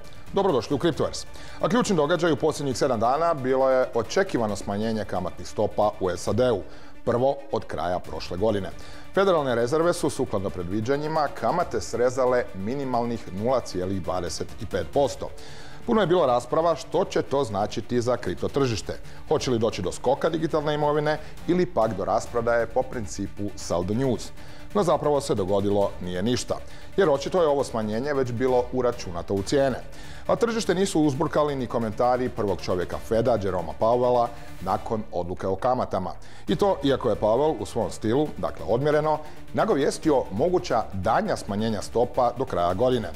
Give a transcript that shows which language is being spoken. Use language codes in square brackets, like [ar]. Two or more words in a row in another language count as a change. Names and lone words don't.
[hr] Dobrodošli u Cryptoverse. A ključni događaj u posljednjih 7 dana bilo je očekivano smanjenje kamatnih stopa u SAD-u, prvo od kraja prošle godine. Federalne rezerve su, sukladno predviđanjima, kamate srezale minimalnih 0,25%. Puno je bilo rasprava što će to značiti za kripto tržište. Hoće li doći do skoka digitalne imovine ili pak do rasprodaje po principu [en] sell the news. [hr] No zapravo se dogodilo nije ništa, jer očito je ovo smanjenje već bilo uračunato u cijene. A tržište nisu uzburkali ni komentari prvog čovjeka Feda, Jeroma Powella, nakon odluke o kamatama. I to iako je Powell u svom stilu, dakle odmjereno, nagovijestio moguća daljnja smanjenja stopa do kraja godine.